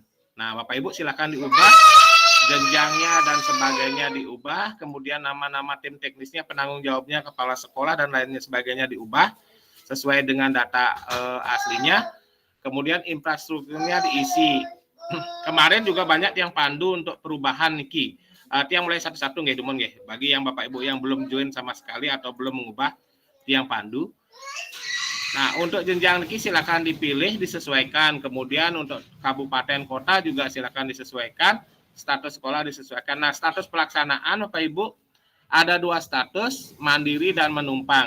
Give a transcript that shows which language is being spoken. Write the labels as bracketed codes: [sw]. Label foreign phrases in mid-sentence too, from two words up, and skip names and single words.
[id] Nah, Bapak Ibu silakan diubah jenjangnya dan sebagainya diubah, kemudian nama-nama tim teknisnya, penanggung jawabnya, kepala sekolah dan lainnya sebagainya diubah sesuai dengan data aslinya. Kemudian infrastrukturnya diisi. Kemarin juga banyak yang pandu untuk perubahan Niki. [ban] Tiang [id] mulai satu-satu [ban] nggih, Dumon nggih. [id] Bagi yang Bapak Ibu yang belum join sama sekali atau belum mengubah, tiang pandu. Nah, untuk jenjang Niki silakan dipilih, disesuaikan. Kemudian untuk kabupaten kota juga silakan disesuaikan. Status sekolah disesuaikan. Nah, status pelaksanaan Bapak Ibu ada 2 status, mandiri dan menumpang.